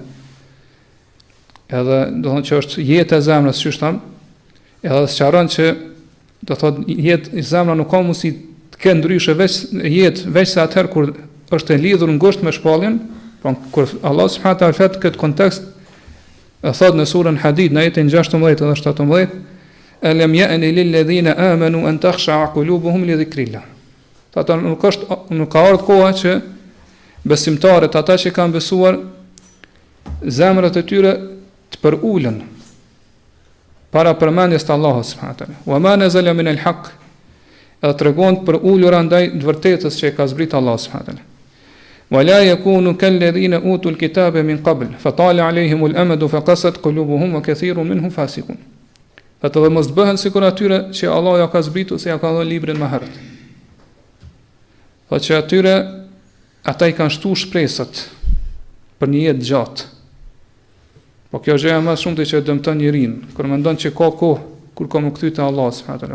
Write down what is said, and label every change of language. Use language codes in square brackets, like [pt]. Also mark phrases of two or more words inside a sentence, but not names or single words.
[sq] Edhe do thonë që është jetë e zemrës, siç tham, edhe sqaron që do thotë jetë e zemra nuk ka mundësi të kenë ndryshe veç se atëherë kur është e lidhur ngushtë me shpalljen, po kur Allah [ar] سبحانه وتعالى [sq] flet këtë kontekst e thot në surën Hadid në ajetin 16 dhe 17, [ar] ألم يأن للذين آمنوا أن تخشع قلوبهم لذكر الله. [sq] Ata nuk ka ardhur koha që besimtarët, ata që kanë besuar, zemrat e tyre të përulën para përmendjes të Allahut [ar] سبحانه وتعالى. وما نزل من الحق, [sq] edhe tregon për ulura ndaj të vërtetës që e ka zbritur Allahu [ar] سبحانه وتعالى. ولا يكونوا كالذين أوتوا الكتاب من قبل فطال عليهم الأمد فقست قلوبهم وكثير منهم فاسقون. [sq] Ata dhe mos bëhen sikur atyre që Allah ja ka zbritur se ja ka dhënë librin më herët. Po që atyre ata i kanë shtu shpresat për një jetë gjatë. Po kjo gjëja më shumë që dëmton njeriu, kur mendon që ka kohë kur ka më kthy te Allah [ar] سبحانه وتعالى.